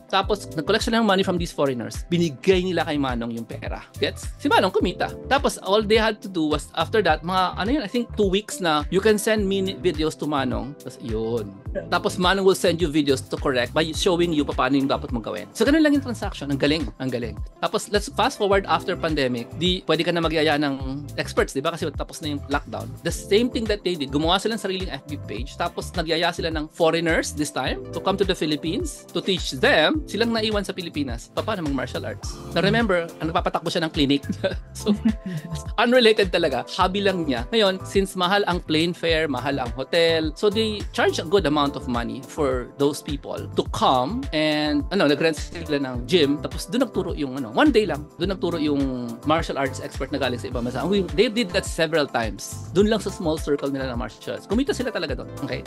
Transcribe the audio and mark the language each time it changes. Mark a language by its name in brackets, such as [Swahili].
[Filipino] Tapos, nag-collect sila ng money from these foreigners. Binigay nila kay Manong yung pera. Gets? Si Manong kumita. [English] Tapos, all they had to do was, after that, I think 2 weeks na, you can send me videos to Manong. [Filipino] Tapos, yun. Tapos, Manong [English] will send you videos to correct by showing you [Filipino] paano yung dapat mong gawin. So, ganun lang yung transaction. Ang galing. Ang galing. [English] Tapos, let's fast forward after pandemic. [Filipino] Pwede ka na magyaya ng experts, di ba? Kasi tapos na yung lockdown. [English] The same thing that they did. [Filipino] Gumawa sila ng sariling FB page. Tapos nagyaya sila ng foreigners this time to come to the Philippines to teach them. Silang naiwan sa Pilipinas. Paano mag martial arts? [English] Now remember, [Filipino] nagpapatakbo siya ng clinic. So, unrelated talaga. Hobby lang niya. [English] Ngayon, since mahal ang plane fare, [Filipino] mahal ang hotel, [English] so they charge a good amount of money for those people to come and [Filipino] nag-rent sila ng gym. Tapos doon nagturo yung one day lang. Doon nagturo yung martial arts expert na galing sa ibang bansa. [English] They did that several times. [Filipino] Doon lang sa small circle nila ng martial arts. Kumita sila talaga doon. Okay?